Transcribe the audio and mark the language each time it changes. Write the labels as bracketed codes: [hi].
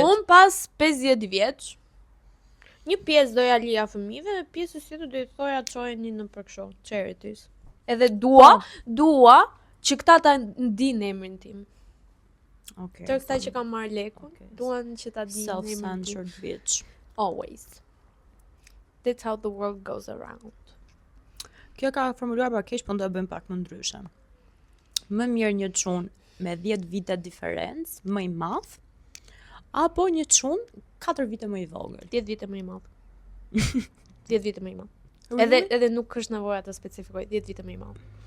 [sq] Unë pas 50 vjeç, një pjesë doja lija fëmijëve dhe pjesën tjetër do i thoja çojeni në për kështu, charities. Edhe dua që këta ta ndinë emrin tim. [en] Okay. [sq] Të këta që kanë marrë lekun, [en] Okay. [sq] duan që ta dinë emrin tim. [en] Self-censored bitch. Always. That's how the world goes around. [sq] Kjo ka formuluar pa keq, po do e bëjmë pak më ndryshe. Më mirë një çun me 10 vite diferencë, më i madh, apo një çun 4 vite më i vogël. 10 vite më i madh. 10 vite më i madh. Edhe nuk është nevoja të specifikoj, 10 vite më i madh.